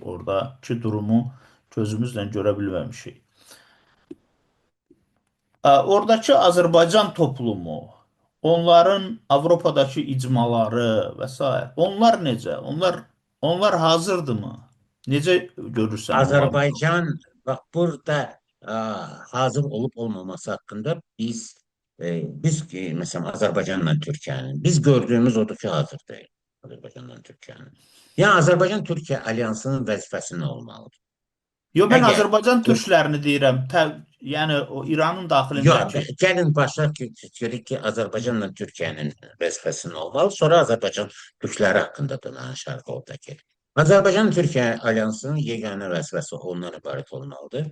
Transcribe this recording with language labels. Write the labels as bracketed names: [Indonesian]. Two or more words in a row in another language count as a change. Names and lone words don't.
[Azerbaijani] Oradakı durumu gözümüzlə görə bilməmişik. Oradakı Azərbaycan toplumu, onların Avropadakı icmaları və s. Onlar necə? Onlar hazırdırmı? Necə görürsən onların durumu? [Turkish] Azerbaycan bak burada hazır olup olmaması hakkında biz mesela Azerbaycan'la Türkiye'nin biz gördüğümüz odur ki hazır değil. Azerbaycan'la Türkiye'nin. [Azerbaijani] Yani Azerbaycan-Türkiye alyansının vəzifəsi nə olmalıdır? Yo, mən Əgər Azərbaycan Türk türklərini deyirəm. Yəni o İranın Yox, daxilindəki. gəlin başlayaq ki, dedik ki, Azərbaycanla Türkiyənin vəzifəsi nə olmalı, sonra Azərbaycan türkləri haqqında da danışarıq oradakı. Azərbaycan-Türkiyə alyansının yeganə vəzifəsi ondan ibarət olmalıdır.